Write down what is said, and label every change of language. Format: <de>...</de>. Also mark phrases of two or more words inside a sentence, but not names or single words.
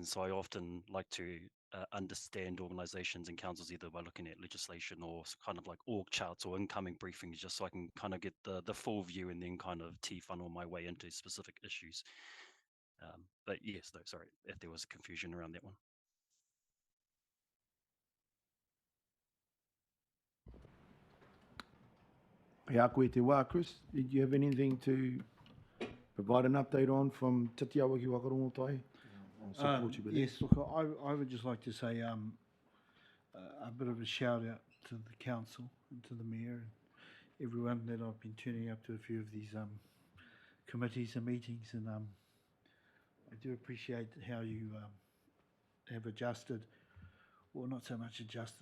<en>So I often like to understand organisations and councils either by looking at legislation or kind of like org charts or incoming briefings, just so I can kind of get the full view and then kind of funnel my way into specific issues. But yes, though, sorry if there was confusion around that one.</en> <mi>Hea koe te wā, Chris.</mi> <en>Did you have anything to provide an update on from Titi Awaki Wakarongotai? I'll support you with that. Yes, look, I would just like to say a bit of a shout out to the council and to the mayor and everyone that I've been turning up to a few of these committees and meetings, and I do appreciate how you have adjusted, well, not so much adjusted.</en>